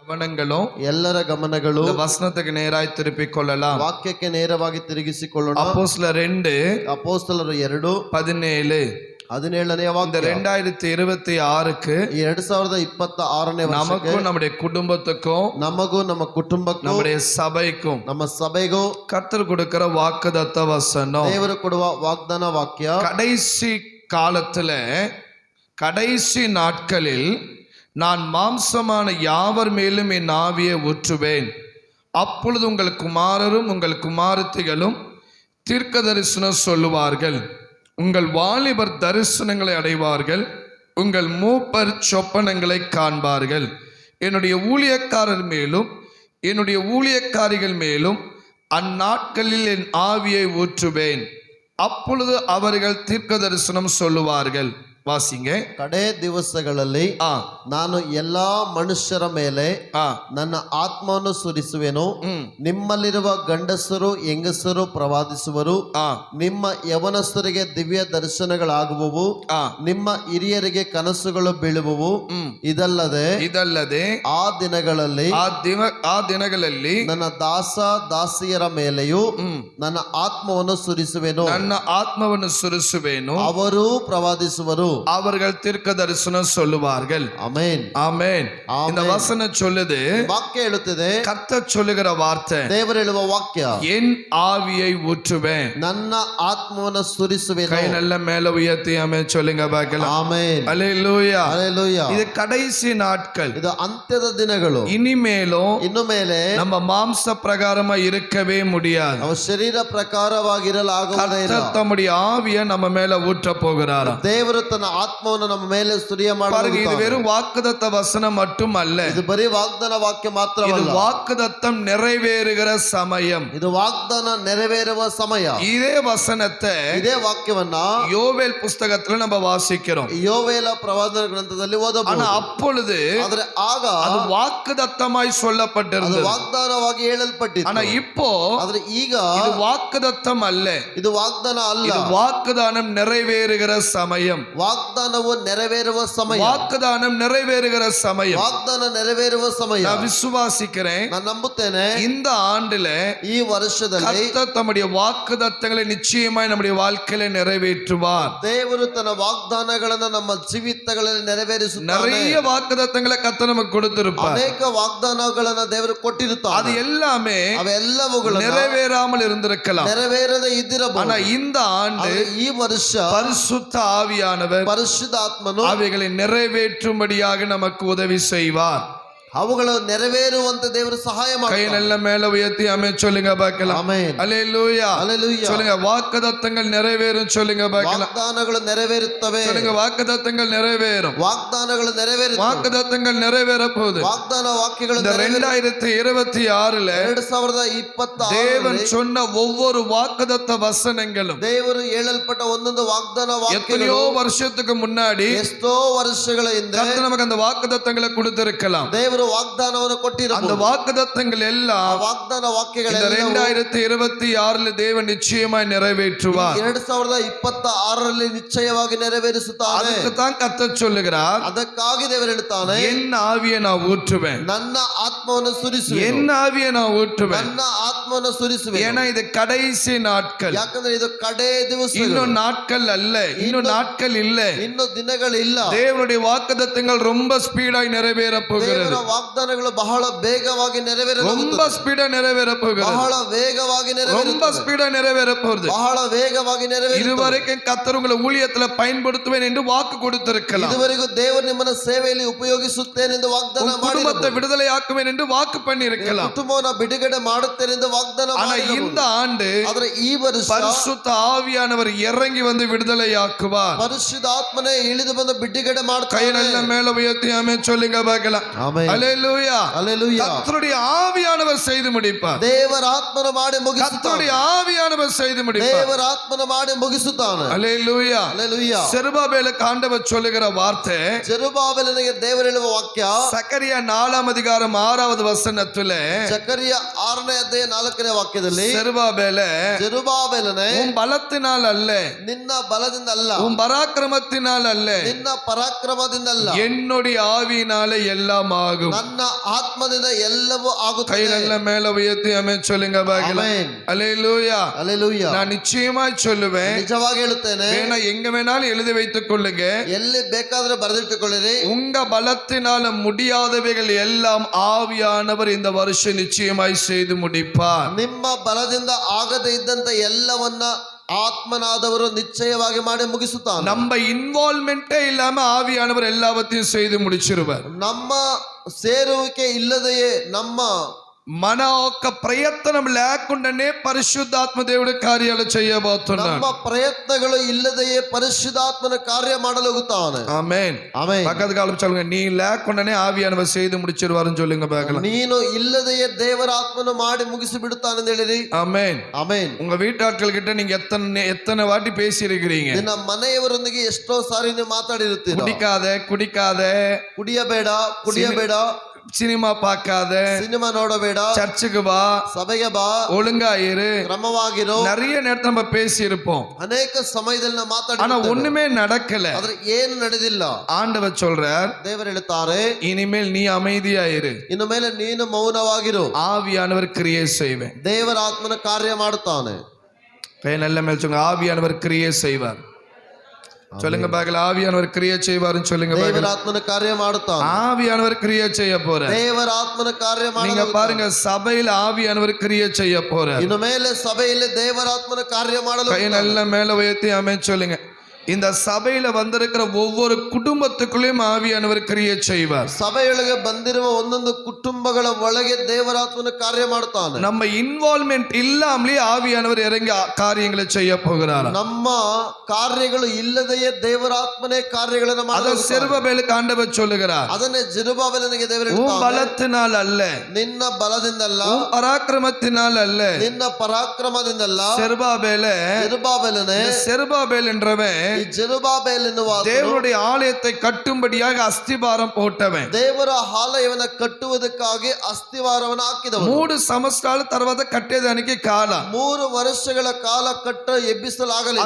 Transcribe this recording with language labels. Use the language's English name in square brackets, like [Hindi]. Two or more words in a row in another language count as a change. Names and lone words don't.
[Kannada] ಗಮನಗಳು ಎಲ್ಲರ ಗಮನಗಳು ವಚನಕ್ಕೆ ನೇರಾಗಿ ತಿರುಪಿಕೊಳ್ಳலாம். ವಾಕ್ಯಕ್ಕೆ ನೇರವಾಗಿ ತಿರುಗಿಸಿಕೊಳ್ಳೋಣ. ಅಪೊಸ್ತಲರು 2 17 17ನೇ ವಾಕ್ಯ. [Tamil] 2026க்கு [Kannada] 2026ನೇ ವರ್ಷಕ್ಕೆ [Tamil] நமக்கும் நம்முடைய குடும்பத்துக்கும் [Kannada] ನಮಗೂ ನಮ್ಮ ಕುಟುಂಬಕ್ಕೂ [Tamil] நம்முடைய சபைக்கும் [Kannada] ನಮ್ಮ ಸಭೆಗೂ [Tamil] கர்த்தர் கொடுக்கிற வாக்குத்தத்த வசனம், [Kannada] ದೇವರು ಕೊಡುವ ವಾಗ್ದಾನ ವಾಕ್ಯ. [Tamil] கடைசி காலத்துல கடைசி நாட்களில் நான் மாம்சமான யாவர் மேலும் என் ஆவியை ஊற்றுவேன். அப்பொழுது உங்கள் குமாரரும் உங்கள் குமாரத்திகளும் தீர்க்க தரிசனம் சொல்லுவார்கள். உங்கள் வாலிபர் தரிசனங்களை அடைவார்கள். உங்கள் மூப்பர் சொப்பனங்களை காண்பார்கள். என்னுடைய ஊழியக்காரர் மேலும் என்னுடைய ஊழியக்காரிகள் மேலும் அந்நாட்களில் என் ஆவியை ஊற்றுவேன். அப்பொழுது அவர்கள் தீர்க்க தரிசனம் சொல்லுவார்கள். [Kannada] ವಾಸಿಂಗೆ. ಕಡೆ ದಿವಸಗಳಲ್ಲಿ ನಾನು ಎಲ್ಲಾ ಮನುಷ್ಯರ ಮೇಲೆ ನನ್ನ ಆತ್ಮವನ್ನು ಸುರಿಸುವೆನು. ನಿಮ್ಮಲ್ಲಿರುವ ಗಂಡಸರು ಹೆಂಗಸರು ಪ್ರವಾದಿಸುವರು. ನಿಮ್ಮ ಯವನಸ್ಥರಿಗೆ ದಿವ್ಯ ದರ್ಶನಗಳಾಗುವವು. ನಿಮ್ಮ ಹಿರಿಯರಿಗೆ ಕನಸುಗಳು ಬೀಳುವವು. ಇದಲ್ಲದೆ ಆ ದಿನಗಳಲ್ಲಿ ನನ್ನ ದಾಸ ದಾಸಿಯರ ಮೇಲೆಯೂ ನನ್ನ ಆತ್ಮವನ್ನು ಸುರಿಸುವೆನು. ಅವರು ಪ್ರವಾದಿಸುವರು. [Tamil] அவர்கள் தீர்க்க தரிசனம் சொல்லுவார்கள். ஆமென் ஆமென். இந்த வசனம் சொல்லுது, [Kannada] வாக்கியம் ಹೇಳುತ್ತದೆ, [Tamil] கர்த்தர் சொல்லுகிற வார்த்தை, [Kannada] ದೇವರು ಹೇಳುವ ವಾಕ್ಯ, [Tamil] என் ஆவியை ஊற்றுவேன், [Kannada] ನನ್ನ ಆತ್ಮವನ್ನು ಸುರಿಸುವೆನು. [Tamil] கை நல்ல மேல உயர்த்தி ஆமென் சொல்லுங்க பார்க்கலாம். ஆமென். ஹalleluya ஹalleluya. இது கடைசி நாட்கள், [Kannada] இது ಅಂತ್ಯದ ದಿನಗಳು. ಇನ್ನು ಮೇಲೆ ನಮ್ಮ ಮಾಂಸ ಪ್ರಕಾರமா [Tamil] இருக்கவே முடியாது. [Kannada] ನಾವು ಶರೀರ ಪ್ರಕಾರವಾಗಿರಲಾಗುವುದೇ ಇಲ್ಲ. [Tamil] கர்த்தர் தம்முடைய ஆவியை நம்ம மேல ஊற்ற போகிறார். [Kannada] ದೇವರು ತನ್ನ ಆತ್ಮವನ್ನು ನಮ್ಮ ಮೇಲೆ ಸುರಿಯ ಮಾಡುತ್ತಾನೆ. [Tamil] இது வெறும் வாக்குத்தத்த வசனம் மட்டும் அல்ல, [Kannada] ಇದು ಬರೀ ವಾಗ್ದಾನ ವಾಕ್ಯ ಮಾತ್ರವಲ್ಲ, [Tamil] இது வாக்குத்தத்தம் நிறைவேறுகிற சமயம். [Kannada] ಇದು ವಾಗ್ದಾನ ನೆರವೇರುವ ಸಮಯ. [Tamil] இதே வசனத்தை [Kannada] ಇದೇ ವಾಕ್ಯವನ್ನ [Tamil] யோவேல் புஸ்தகத்துல நம்ம வாசிக்கிறோம். [Kannada] ಯೋವೇಲ ಪ್ರವಾದನ ಗ್ರಂಥದಲ್ಲಿ ಓದಬಹುದು. [Tamil] ஆனா அப்பொழுது [Kannada] ಆದರೆ ಆಗ [Tamil] அது வாக்குத்தத்தமாய் சொல்லப்பட்டிருந்தது, [Kannada] ಅದು ವಾಗ್ದಾನವಾಗಿ ಹೇಳಲ್ಪಟ್ಟಿತ್ತು. [Tamil] ஆனா இப்போ [Kannada] ಆದರೆ ಈಗ [Tamil] இது வாக்குத்தத்தம் அல்ல, [Kannada] ಇದು ವಾಗ್ದಾನ ಅಲ್ಲ, [Tamil] இது வாக்குதானம் நிறைவேறுகிற சமயம். [Kannada] ವಾಗ್ದಾನವು ನೆರವೇರುವ ಸಮಯ. [Tamil] வாக்குதானம் நிறைவேறுகிற சமயம். [Kannada] ವಾಗ್ದಾನ ನೆರವೇರುವ ಸಮಯ. [Tamil] நான் விசுவாசிக்கிறேன், [Kannada] ನಾನು ನಂಬುತ್ತೇನೆ, [Tamil] இந்த ஆண்டுல [Kannada] ಈ ವರ್ಷದಲ್ಲಿ [Tamil] கர்த்தர் தம்முடைய வாக்குத்தத்தங்களை நிச்சயமாய் நம்முடைய வாழ்க்கையில நிறைவேற்றுவார். [Kannada] ದೇವರು ತನ್ನ ವಾಗ್ದಾನಗಳನ್ನು ನಮ್ಮ ಜೀವಿತಗಳಲ್ಲಿ ನೆರವೇರಿಸುತ್ತಾನೆ. [Tamil] நிறைய வாக்குத்தத்தங்களை கர்த்தர் நமக்கு கொடுத்திருப்பார். [Kannada] ಅನೇಕ ವಾಗ್ದಾನಗಳನ್ನು ದೇವರು ಕೊಟ್ಟಿರುತ್ತಾನೆ. [Tamil] அது எல்லாமே [Kannada] ಅವೆಲ್ಲವುಗಳು [Tamil] நிறைவேறாமல் இருந்திருக்கலாம், [Kannada] ನೆರವೇರದೆ ಇದ್ದಿರಬಹುದು. [Tamil] ஆனா இந்த ಆண்டு [Kannada] ಈ ವರ್ಷ [Tamil] பரிசுத்த ஆவியானவர் [Kannada] ಪರಿಶುದ್ಧಾತ್ಮನು [Tamil] அவைகளை நிறைவேற்றும்படியாக நமக்கு உதவி செய்வார். [Kannada] ಅವುಗಳು ನೆರವೇರುವಂತೆ ದೇವರು ಸಹಾಯ [Tamil] கை [Kannada] ಮಾಡ್ತಾನೆ. [Tamil] நல்ல மேல உயர்த்தி ஆமென் சொல்லுங்க பார்க்கலாம். [Kannada] ಆಮೆನ್. [Tamil] ஹalleluya. ஹalleluya. சொல்லுங்க வாக்குத்தத்தங்கள் நிறைவேறும் சொல்லுங்க பார்க்கலாம். [Kannada] ವಾಗ್ದಾನಗಳು ನೆರವೇರುತ್ತವೆ. [Tamil] சொல்லுங்க வாக்குத்தத்தங்கள் நிறைவேறும். [Kannada] ವಾಗ್ದಾನಗಳು ನೆರವೇರುತ್ತವೆ. [Tamil] வாக்குத்தத்தங்கள் நிறைவேற போகுது. [Kannada] ವಾಗ್ದಾನ ವಾಕ್ಯಗಳು [Tamil] இந்த 2026ல [Kannada] 2026 [Tamil] தேவன் சொன்ன ஒவ்வொரு வாக்குத்தத்த வசனங்களும் [Kannada] ದೇವರು ಹೇಳಲ್ಪಟ್ಟ ಒಂದೊಂದು ವಾಗ್ದಾನ [Tamil] எத்தனையோ [Kannada] ವಾಕ್ಯಗಳು [Tamil] வருஷத்துக்கு முன்னாடி [Kannada] ಎಷ್ಟೋ ವರ್ಷಗಳ ಹಿಂದೆ [Tamil] கர்த்தர் நமக்கு அந்த வாக்குத்தத்தங்களை கொடுத்திருக்கலாம். [Kannada] ದೇವರು ವಾಗ್ದಾನವನ್ನು [Tamil] அந்த [Kannada] ಕೊಟ್ಟಿರಬಹುದು. [Tamil] வாக்குத்தத்தங்கள் எல்லாம் [Kannada] ವಾಗ್ದಾನ ವಾಕ್ಯಗಳು [Tamil] இந்த 2026ல தேவன் நிச்சயமாய் நிறைவேற்றுவார். [Kannada] 2026ರಲ್ಲಿ ನಿಶ್ಚಯವಾಗಿ ನೆರವೇರಿಸುತ್ತಾನೆ. [Tamil] அதுக்கு தான் கர்த்தர் சொல்லுகிறார், [Kannada] ಅದಕ್ಕಾಗಿ ದೇವರು ಹೇಳುತ್ತಾನೆ, [Tamil] என் ஆவியை நான் ஊற்றுவேன், [Kannada] ನನ್ನ ಆತ್ಮವನ್ನು ಸುರಿಸುವೆನು. [Tamil] என் ஆவியை நான் ஊற்றுவேன். [Kannada] ನನ್ನ ಆತ್ಮವನ್ನು ಸುರಿಸುವೆನು. [Tamil] ஏன்னா இது கடைசி நாட்கள், [Kannada] ಯಾಕಂದ್ರೆ ಇದು ಕಡೆ ದಿವಸ, [Tamil] இன்னும் நாட்கள் அல்ல, இன்னும் நாட்கள் இல்ல, [Kannada] ಇನ್ನು ದಿನಗಳಿಲ್ಲ. [Tamil] தேவனுடைய வாக்குத்தத்தங்கள் ரொம்ப ஸ்பீடாய் நிறைவேற போகிறது. [Kannada] ದೇವರ ವಾಗ್ದಾನಗಳು ಬಹಳ ಬೇಗವಾಗಿ [Tamil] ரொம்ப ஸ்பீடா நிறைவேற போகிறது. [Kannada] ಬಹಳ ವೇಗವಾಗಿ [Tamil] ரொம்ப ஸ்பீடா நிறைவேற போகிறது. [Kannada] ಬಹಳ ವೇಗವಾಗಿ [Tamil] இதுவரைக்கும் கர்த்தர் உங்களை ஊழியத்துல பயன்படுத்துவேன் என்று வாக்கு கொடுத்திருக்கலாம். [Kannada] ಇದುವರೆಗೂ ದೇವರು ನಿಮ್ಮನ್ನ ಸೇವೆಯಲ್ಲಿ ಉಪಯೋಗಿಸುತ್ತೇನೆ ಎಂದು ವಾಗ್ದಾನ ಮಾಡಿ, [Tamil] குடும்பத்தை விடுதலை ஆக்குவேன் என்று வாக்கு பண்ணி இருக்கலாம். [Kannada] ಕುಟುಂಬವನ್ನು ಬಿಡುಗಡೆ ಮಾಡುತ್ತೇನೆ ಎಂದು ವಾಗ್ದಾನ [Tamil] ஆனா [Kannada] ಮಾಡಿ, [Tamil] இந்த ஆண்டு [Kannada] ಆದರೆ ಈ ವರ್ಷ [Tamil] பரிசுத்த ஆவியானவர் இறங்கி வந்து விடுதலை ஆக்குவார். [Kannada] ಪರಿಶುದ್ಧಾತ್ಮನೇ ಇಳಿದು ಬಂದು ಬಿಡುಗಡೆ ಮಾಡ್ತಾನೆ. [Tamil] கை நல்ல மேல உயர்த்தி ஆமென் சொல்லுங்க பார்க்கலாம். [Kannada] ಆಮೆನ್. [Tamil] ஹalleluya. ஹalleluya. கர்த்தருடைய ஆவியானவர் செய்து முடிப்பார். [Kannada] ದೇವರ ಆತ್ಮನ ಮಾಡಿ ಮುಗಿಸುತ್ತಾನೆ. [Tamil] கர்த்தருடைய ஆவியானவர் செய்து முடிப்பார். [Kannada] ದೇವರ ಆತ್ಮನ ಮಾಡಿ ಮುಗಿಸುತ್ತಾನೆ. [Tamil] ஹalleluya. ஹalleluya. செருபாபேலுக்கு ஆண்டவர் சொல்லுகிற வார்த்தை, [Kannada] ಜೆರುಬ್ಬಾಬೆಲನಿಗೆ ದೇವರು ಹೇಳುವ ವಾಕ್ಯ [Tamil] சக்கரியா 4ம் அதிகாரம் 6வது வசனத்துல, [Kannada] ಜಕರಿಯ 6ನೇ ಅಧ್ಯಾಯ 14ನೇ ವಾಕ್ಯದಲ್ಲಿ [Tamil] செருபாபேலே [Kannada] ಜೆರುಬ್ಬಾಬೆಲನೇ [Tamil] உன் பலத்தினால் அல்ல, [Kannada] ನಿನ್ನ ಬಲದಿಂದ ಅಲ್ಲ, [Tamil] உன் பராக்கிரமத்தினால் அல்ல, [Kannada] ನಿನ್ನ ಪರಾಕ್ರಮದಿಂದ ಅಲ್ಲ, [Tamil] என்னுடைய ஆவியினாலே எல்லாம் ஆகும். [Kannada] ನನ್ನ ಆತ್ಮದಿಂದ ಎಲ್ಲವೂ [Tamil] கை [Kannada] ಆಗುತ್ತದೆ. [Tamil] நல்ல மேல உயர்த்தி ஆமென் சொல்லுங்க பாக்கலாம். [Kannada] ಆಮೆನ್. [Tamil] அல்லேலூயா. [Kannada] ಹಲ್ಲೆಲೂಯಾ. [Tamil] நான் நிச்சயமாய் சொல்லுவேன், [Kannada] ನಿಜವಾಗಿ ಹೇಳುತ್ತೇನೆ, [Tamil] வேணா எங்க வேணாலும் எழுதி வைத்துக் கொள்ளுங்க, [Kannada] ಎಲ್ಲಿ ಬೇಕಾದ್ರೆ ಬರೆದಿಟ್ಟುಕೊಳ್ಳಿರಿ. [Tamil] உங்க பலத்தினால முடியாதவைகள் எல்லாம் ஆவியானவர் இந்த வருஷம் நிச்சயமாய் செய்து முடிப்பார். [Kannada] ನಿಮ್ಮ ಬಲದಿಂದ ಆಗದೇ ಇದ್ದಂತ ಎಲ್ಲವನ್ನ ಆತ್ಮನಾದವರು ನಿಶ್ಚಯವಾಗಿ ಮಾಡಿ ಮುಗಿಸುತ್ತಾನೆ. [Tamil] நம்ம இன்வால்மெண்டே இல்லாம ஆவியானவர் எல்லாவற்றையும் செய்து முடிச்சிருவார். [Kannada] ನಮ್ಮ ಸೇರುವಿಕೆ ಇಲ್ಲದೆಯೇ ನಮ್ಮ [Telugu] మన యొక్క ప్రయత్నం లేకుండానే పరిశుద్ధాత్మ దేవుడి కార్యాలు చేయబోతున్నాడు. [Kannada] ನಮ್ಮ ಪ್ರಯತ್ನಗಳು ಇಲ್ಲದೆಯೇ ಪರಿಶುದ್ಧಾತ್ಮನ ಕಾರ್ಯ ಮಾಡಲು ಹೋಗುತ್ತಾನೆ. [Tamil] ஆமென். [Kannada] ಆಮೆನ್. [Tamil] பக்கத்து காலம் சொல்லுங்க, நீ లేకుండానే ஆவியானவர் செய்து முடிச்சிருவாருன்னு சொல்லுங்க பார்க்கலாம். [Kannada] ನೀನು ಇಲ್ಲದೆಯೇ ದೇವರ ಆತ್ಮನು ಮಾಡಿ ಮುಗಿಸಿ ಬಿಡುತ್ತಾನೆ ಅಂತ ಹೇಳಿರಿ. [Tamil] ஆமென். [Kannada] ಆಮೆನ್. [Tamil] உங்க வீட்டாட்கள் கிட்ட நீங்க எத்தனை வாட்டி பேசி இருக்கிறீங்க, [Kannada] ನಿನ್ನ ಮನೆಯವರೊಂದಿಗೆ ಎಷ್ಟೋ ಸಾರಿ ನೀವು ಮಾತಾಡಿರುತ್ತೀರ. [Tamil] குடிக்காத, [Kannada] ಕುಡಿಯಬೇಡ, [Tamil] சினிமா பார்க்காத, [Kannada] ಸಿನಿಮಾ ನೋಡಬೇಡ, [Tamil] சர்ச்சுக்கு வா, [Kannada] ಸಭೆಗೆ ಬಾ, [Tamil] ஒழுங்கா இரு, [Kannada] ಕ್ರಮವಾಗಿರು. [Tamil] நிறைய நேரத்துல நம்ம பேசி இருப்போம், [Kannada] ಅನೇಕ ಸಮಯದಲ್ಲಿ ನಾವು [Tamil] ஆனா [Kannada] ಮಾತಾಡಿ [Tamil] ஒண்ணுமே நடக்கல. [Kannada] ಆದ್ರೆ ಏನು ನಡೆದಿಲ್ಲ. [Tamil] ஆண்டவர் சொல்றார், [Kannada] ದೇವರು ಹೇಳುತ್ತಾರೆ, [Tamil] இனிமேல் நீ அமைதியா இரு, [Kannada] ಇನ್ನು ಮೇಲೆ ನೀನು ಮೌನವಾಗಿರು, [Tamil] ஆவியானவர் கிரியை செய்வேன். [Kannada] ದೇವರ ಆತ್ಮನ ಕಾರ್ಯ ಮಾಡುತ್ತಾನೆ. [Tamil] கை நல்ல மேல் சொல்லுங்க, ஆவியானவர் கிரியை செய்வார். சொல்லுங்க பார்க்கலாம், ஆவியானவர் கிரியை செய்வாருன்னு சொல்லுங்க [Kannada] ದೇವರ [Tamil] பார்க்கலாம். [Kannada] ಆತ್ಮನ ಕಾರ್ಯ ಮಾಡುತ್ತಾನೆ. [Tamil] ஆவியானவர் கிரியை செய்ய போறார். [Kannada] ದೇವರ ಆತ್ಮನ ಕಾರ್ಯ [Tamil] நீங்க [Kannada] ಮಾಡಲು [Tamil] பாருங்க, சபையில ஆவியானவர் கிரியை செய்ய போறார். [Kannada] ಇನ್ನು ಮೇಲೆ ಸಭೆಯಲ್ಲಿ ದೇವರ ಆತ್ಮನ ಕಾರ್ಯ ಮಾಡಲು [Tamil] கை நல்ல மேல உயர்த்தி ஆமென் சொல்லுங்க. இந்த சபையில வந்திருக்கிற ஒவ்வொரு குடும்பத்துக்குள்ளேயும் ஆவியானவர் கிரியை செய்வார். [Kannada] ಸಭೆಯೊಳಗೆ ಬಂದಿರುವ ಒಂದೊಂದು ಕುಟುಂಬಗಳ ಒಳಗೆ ದೇವರಾತ್ಮನ ಕಾರ್ಯ ಮಾಡುತ್ತಾನೆ. [Tamil] நம்ம இன்வால்வ்மெண்ட் இல்லாமலே ஆவியானவர் இறங்கி காரியங்களை செய்ய போகிறார். [Kannada] ನಮ್ಮ ಕಾರ್ಯಗಳು ಇಲ್ಲದೆಯೇ ದೇವರಾತ್ಮನೇ ಕಾರ್ಯಗಳನ್ನು [Tamil] அத [Kannada] ಮಾಡಲು [Tamil] செருபாபேலுக்கு ஆண்டவர் சொல்லுகிறார், [Kannada] ಅದನ್ನೇ ಜೆರುಬ್ಬಾಬೆಲನಿಗೆ ದೇವರು [Tamil] உன் [Kannada] ಹೇಳುತ್ತಾನೆ, [Tamil] பலத்தினால் அல்ல, [Kannada] ನಿನ್ನ ಬಲದಿಂದಲ್ಲ, [Tamil] உன் பராக்கிரமத்தினால் அல்ல, [Kannada] ನಿನ್ನ ಪರಾಕ್ರಮದಿಂದಲ್ಲ. [Tamil] செருபாபேலே, [Kannada] ಜೆರುಬ್ಬಾಬೆಲನೇ, [Tamil] செருபாபேல் என்றவன் [Kannada] ಈ ಜೆರುಬ್ಬಾಬೆಲ್ ಎನ್ನುವ [Tamil] தேவனுடைய ஆலயத்தை கட்டும்படியாக அஸ்திபாரம் போட்டவன். [Kannada] ದೇವರ ಆಲಯವನ್ನ ಕಟ್ಟುವುದಕ್ಕಾಗಿ ಅಸ್ತಿವಾರವನ್ನು ಹಾಕಿದವನು. [Telugu] 3 సంవత్సరాల తర్వాత కట్టేదానికి కాలం, [Kannada] 3 ವರ್ಷಗಳ ಕಾಲ ಕಟ್ಟ ಎಬ್ಬಿಸಲಾಗಲಿಲ್ಲ.